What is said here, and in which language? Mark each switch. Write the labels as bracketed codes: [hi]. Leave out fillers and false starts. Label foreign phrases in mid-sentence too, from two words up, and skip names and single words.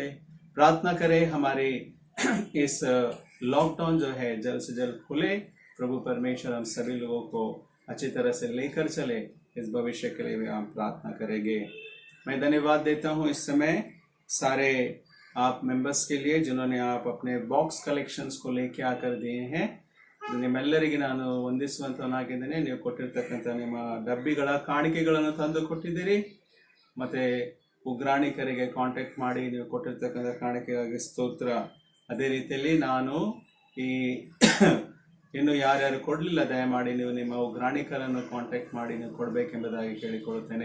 [hi] प्रार्थना करें हमारे इस लॉकडाउन जो है जल्द से जल्द खुले. प्रभु परमेश्वर हम सभी लोगों को अच्छी तरह से लेकर चले. इस भविष्य के लिए भी हम प्रार्थना करेंगे. मैं धन्यवाद देता हूँ इस समय सारे आप मेंबर्स के लिए जिन्होंने आप अपने [en] box collections [hi] को लेके आकर दिए हैं. [kn] ನಿಮ್ಮೆಲ್ಲರಿಗೆ ನಾನು ವಂದಿಸುವಂತವನಾಗಿದ್ದೇನೆ. ನೀವು ಕೊಟ್ಟಿರ್ತಕ್ಕಂಥ ನಿಮ್ಮ ಡಬ್ಬಿಗಳ ಕಾಣಿಕೆಗಳನ್ನು ತಂದು ಕೊಟ್ಟಿದ್ದೀರಿ. ಮತ್ತು ಉಗ್ರಾಣಿಕರಿಗೆ ಕಾಂಟ್ಯಾಕ್ಟ್ ಮಾಡಿ ನೀವು ಕೊಟ್ಟಿರ್ತಕ್ಕಂಥ ಕಾಣಿಕೆಗಾಗಿ ಸ್ತೋತ್ರ. ಅದೇ ರೀತಿಯಲ್ಲಿ ನಾನು ಈ ಇನ್ನು ಯಾರ್ಯಾರು ಕೊಡಲಿಲ್ಲ ದಯಮಾಡಿ ನೀವು ನಿಮ್ಮ ಉಗ್ರಾಣಿಕರನ್ನು ಕಾಂಟ್ಯಾಕ್ಟ್ ಮಾಡಿ ನೀವು ಕೊಡಬೇಕೆಂಬುದಾಗಿ ಕೇಳಿಕೊಳ್ಳುತ್ತೇನೆ.